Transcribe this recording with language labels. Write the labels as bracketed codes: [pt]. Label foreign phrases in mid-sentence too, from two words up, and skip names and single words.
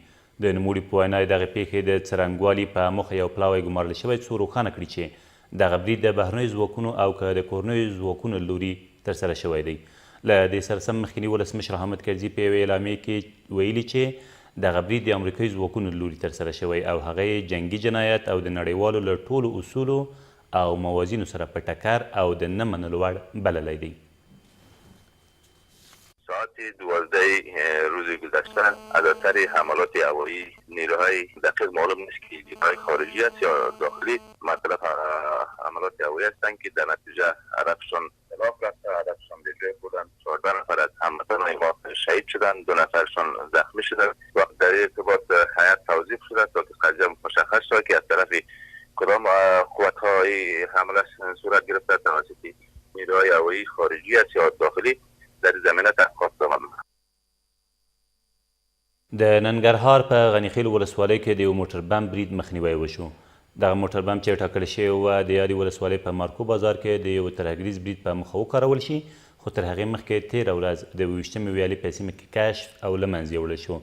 [ps] د نوموړي په وینا دغې پیښې د څرنګوالي په موخه یو پلاوی ګمارل شوی څو روښانه کړي چې دغه برید د بهرنیو ځواکونو او که د کورنیو ځواکونو له لوري ترسره شوی دی. له دې سره سم مخکیني ولسمشر حامد کرزي په یوې اعلامیې کې ویلي چې دغه برید د امریکایي ځواکونو له لوري ترسره شوی او هغه یې جنګي جنایت او د نړیوالو له ټولو اصولو او موازینو سره په ټکر او د نه منلو وړ بللی دی. [fa] ساعت 12 روز گذشته از اثر حملات هوایی نیروهای دقیق معلوم نیست که نیروهای خارجی است یا داخلی مطلب حملات هوایی هستند که در نتیجه هدفشان خلاف رفته، هدفشان به جای بردن. 14 نفر از هموطنان ما شهید شدند، 2 نفرشان زخمی شدند و در این ارتباط هیئت توضیح شده تا که قضیه مشخص شود که از طرف کدام قوت‌های حمله صورت گرفته توسط نیروهای هوایی خارجی است یا داخلی در زمینه تحقیقات دوام می‌کنه. [ps] د ننګرهار په غنیخیل ولسوالۍ کې د یو موټر بم برید مخنیوی وشو. دغه موټر بم چې ټاکل شوی وه د یادې ولسوالۍ په مارکو بازار کې د یو ترهګریز برید په موخه وکارول شي، خو تر هغې مخکې تېره ورځ د 28مې ویالې په سیمه کې کشف او له منځه یوړل شو.